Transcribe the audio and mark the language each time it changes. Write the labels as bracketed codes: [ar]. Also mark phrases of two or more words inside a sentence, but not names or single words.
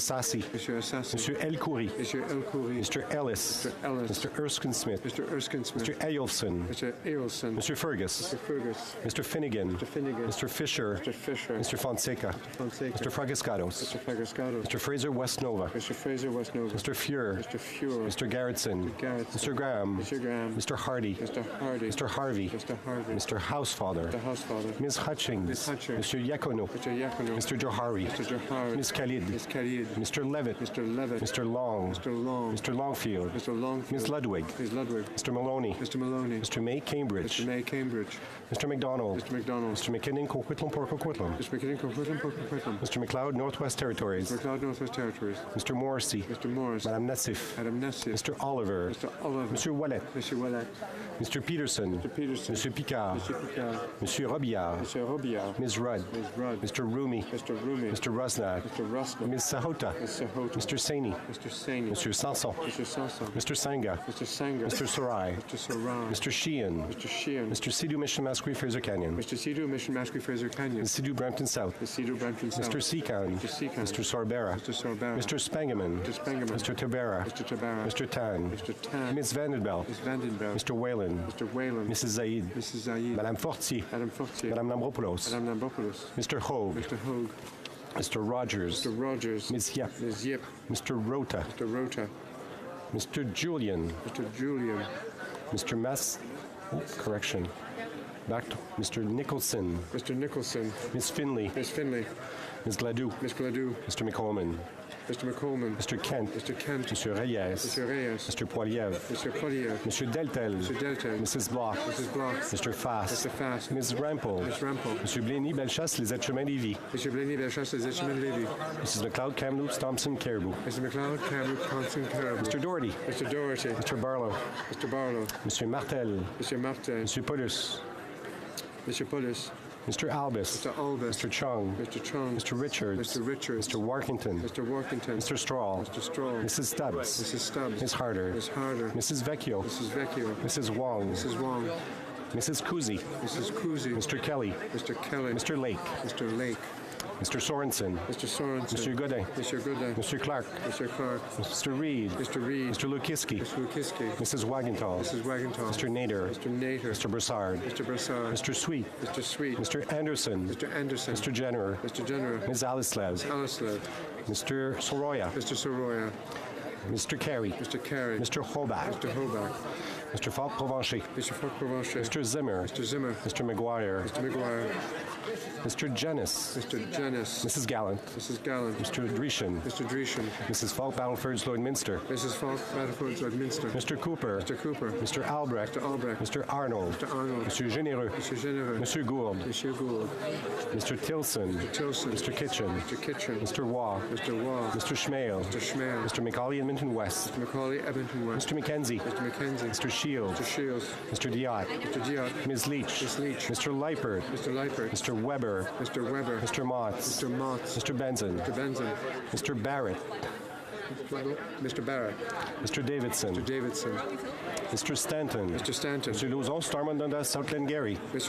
[en] Assassi. Mr. Assassi. Mr. El Khoury. Mr. El Khoury. Mr. Ellis. Mr. Ellis. Mr. Erskine Smith. Mr. Erskine Smith. Mr. Ailson. Mr. Ailson. Mr. Fergus. Mr. Fergus. Mr. Finnegan. Mr. Finnegan. Mr. Fisher. Mr. Fisher. Mr. Fonseca. Mr. Fonseca. Mr. Fragascados. Mr. Fragascados. Mr. Fraser Westnova. Mr. Fraser Westnova. Mr. Fuhr. Mr. Fuhr. Mr. Garrettson. Mr. Graham. Mr. Graham. Mr. Hardy. Mr. Hardy. Mr. Harvey. Mr. Harvey. Mr. Housefather. Mr. Housefather. Ms. Hutchings. Ms. Hutchings. Mr. Yacono. Mr. Yacono. Mr. Johari. Mr. Johari. Ms. Khalid. Ms. Khalid. Mr. Levitt. Mr. Levitt. Mr. Long. Mr. Long. Mr. Longfield. Mr. Longfield. Ms. Ludwig. Ms. Ludwig. Mr. Maloney. Mr. Maloney. Mr. May Cambridge. Mr. May Cambridge. Mr. McDonald. Mr. McDonald. Mr. McKinnon, Coquitlam, Port Coquitlam. Mr. McKinnon, Coquitlam, Port Coquitlam. Mr. McLeod, Northwest Territories. Mr. McLeod, Northwest Territories. Mr. Morrissey. Mr. Morris. Madame Nassif. Madame Nassif. Mr. Oliver. Mr. Oliver. Mr. Wallet. Mr. Wallet. Mr. Peterson. Mr. Peterson. Mr. Picard. Mr. Picard. Mr. Robillard. Mr. Robillard. Ms. Rudd. Ms. Rudd. Mr. Rumi. Mr. Rumi. Mr. Rusnak. Mr. Rusnak. Ms. Sahota. Ms. Sahota. Mr. Saini. Mr. Saini. Mr. Sanson. Mr. Sanson. Mr. Sanga. Mr. Sanga. Mr. Sarai. Mr. Sarai. Mr. Sheehan. Mr. Sheehan. Mr. Sidhu Mission Masquerade Fraser Canyon. Mr. Sidhu Mission Masquerade Fraser Canyon. Mr. Sidhu Brampton South. Mr. Sidhu Brampton South. Mr. Seacon. Mr. Seacon. Mr. Sorbera. Mr. Sorbera. Mr. Spangaman. Mr. Spangaman. Mr. Tabera. Mr. Tabera. Mr. Tan. Mr. Tan. Ms. Vandenbelt. Ms. Vandenbelt. Mr. Whalen. Mr. Whalen. Mrs. Zaid. Mrs. Zaid. Madame Fortier. Madame Fortier. Madame Lambropoulos. Madame Lambropoulos. Mr. Hogue. Mr. Hogue. Mr. Rogers. Mr. Rogers. Ms. Yep. Ms. Yep. Mr. Rota. Mr. Rota. Mr. Julian. Mr. Julian. Mr. Mass. Oh, correction. Back to Mr. Nicholson. Mr. Nicholson. Ms. Finley. Ms. Finley. Ms. Gladue. Ms. Gladue. Mr. McColman. Mr. McColman. Mr. Kent. Mr. Kent. Mr. Reyes. Mr. Reyes. Mr. Poiliev. Mr. Poiliev. Mr. Deltel. Mr. Deltel. Mrs. Block. Mrs. Block. Mr. Fass. Mr. Fass. Ms. Rampel. Ms. Rampel. Mr. Blaney, Bellechasse, Les Êtres-Chemins, Lévis. Mr. Blaney, Bellechasse, Les Êtres-Chemins, Lévis. Mrs. McLeod, Kamloops, Thompson, Caribou. Mr. McLeod, Kamloops, Thompson, Caribou. Mr. Doherty. Mr. Doherty. Mr. Barlow. Mr. Barlow. Mr. Martel. Mr. Martel. Mr. Paulus. Mr. Paulus. Mr. Albus. Mr. Albus. Mr. Chung. Mr. Chung. Mr. Richards. Mr. Richards. Mr. Workington. Mr. Workington. Mr. Straw. Mr. Straw. Mrs. Stubbs. Mrs. Stubbs. Ms. Harder. Ms. Harder. Mrs. Vecchio. Mrs. Vecchio. Mrs. Wong. Mrs. Wong. Mrs. Kuzi. Mrs. Kuzi. Mr. Kelly. Mr. Kelly. Mr. Lake. Mr. Lake. Mr. Sorensen. Mr. Sorensen. Mr. Godin. Mr. Godin. Mr. Clark. Mr. Clark. Mr. Reed. Mr. Reed. Mr. Lukiski. Mr. Lukiski. Mrs. Wagenthal. Mrs. Wagenthal. Mr. Nader. Mr. Nader. Mr. Broussard. Mr. Broussard. Mr. Sweet. Mr. Sweet. Mr. Anderson. Mr. Anderson. Mr. Jenner. Mr. Jenner. Ms. Alislev. Alislev. Mr. Soroya. Mr. Soroya. Mr. Carey. Mr. Carey. Mr. Hobach. Mr. Hobach. Mr. Falk-Provencher. Mr. Falk-Provencher. Mr. Zimmer. Mr. Zimmer. Mr. McGuire. Mr. McGuire. Mr. Jennis. Mr. Jennis. Mrs. Gallant. Mrs. Gallant. Mr. Dreeshen. Mr. Dreeshen. Mrs. Falk Battlefords Lloydminster. Mrs. Falk Battlefords Lloydminster. Mr. Cooper. Mr. Cooper. Mr. Albrecht. Mr. Albrecht. Mr. Arnold. Mr. Arnold. Monsieur Généreux. Monsieur Généreux. Monsieur Gould. Monsieur Gould. Mr. Tilson. Mr. Tilson. Mr. Kitchen. Mr. Kitchen. Mr. Waugh. Mr. Waugh. Mr. Schmale. Mr. Schmale. Mr. McCauley, Edmonton West. Mr. McCauley, Edmonton West. Mr. McKenzie. Mr. McKenzie. Mr. Shields. Mr. Shields. Mr. Diot. Mr. Diot. Ms. Leach. Ms. Leach. Mr. Leipert. Mr. Leipert. Mr. Weber. Mr. Weber. Mr. Motts. Mr. Motts. Mr. Benson. Mr. Benson. Mr. Barrett. Mr. Barrett. Mr. Davidson. Mr. Davidson. Mr. Stanton. Mr. Stanton. Mr. Lauzon, Stormont, Dundas, South Glengarry. Mr.